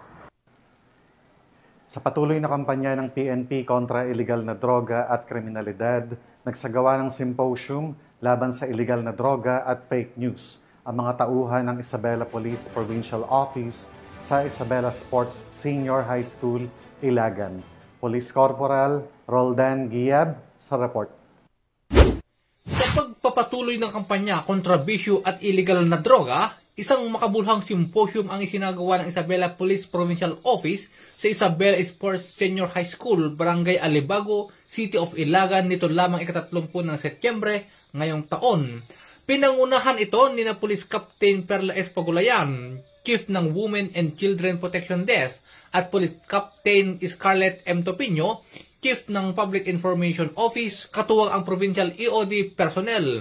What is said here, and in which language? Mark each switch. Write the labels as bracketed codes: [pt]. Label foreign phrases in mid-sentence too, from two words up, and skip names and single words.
[tl] Sa patuloy na kampanya ng PNP kontra illegal na droga at kriminalidad, nagsagawa ng symposium laban sa illegal na droga at [en] fake news [tl] ang mga tauhan ng Isabela Police Provincial Office sa Isabela Sports Senior High School, Ilagan. Police Corporal Roldan Giab sa report. Sa pagpapatuloy ng kampanya kontra bisyo at illegal na droga, isang makabuluhang symposium ang isinagawa ng Isabela Police Provincial Office sa Isabela Sports Senior High School, Barangay Alibago, City of Ilagan nito lamang ika-30 ng Setyembre ngayong taon. Pinangunahan ito ni na Police Captain Perla Espagulayan, Chief ng Women and Children Protection Desk, at Police Captain Scarlett M. Topino, Chief ng Public Information Office, katuwang ang Provincial EOD personnel.